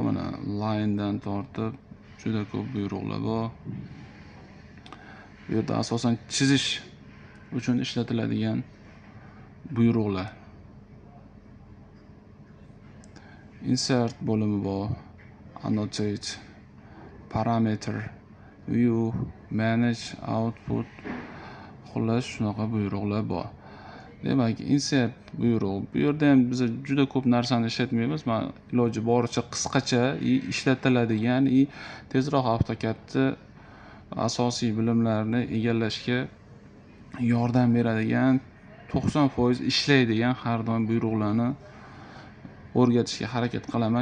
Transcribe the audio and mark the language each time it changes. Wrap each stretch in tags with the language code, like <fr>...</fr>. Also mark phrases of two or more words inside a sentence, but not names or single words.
<uz>Mana line dan tortib juda ko'p buyruqlar bor. Bu yerda asosan chizish uchun ishlatiladigan buyruqlar. Insert bo'limi bor. Annotate, parameter, view, manage, output. Xullas shunaqa buyruqlar bor. Demak, insert buyruq. Bu yerda ham biz juda ko'p narsani ishlatmaymiz. Men iloji boricha qisqacha ishlatiladigan, tezroq AutoCADni asosiy bilimlarini egallashga yordam beradigan, 90% ishlaydigan har doim buyruqlarni o'rgatishga harakat qilaman.</uz>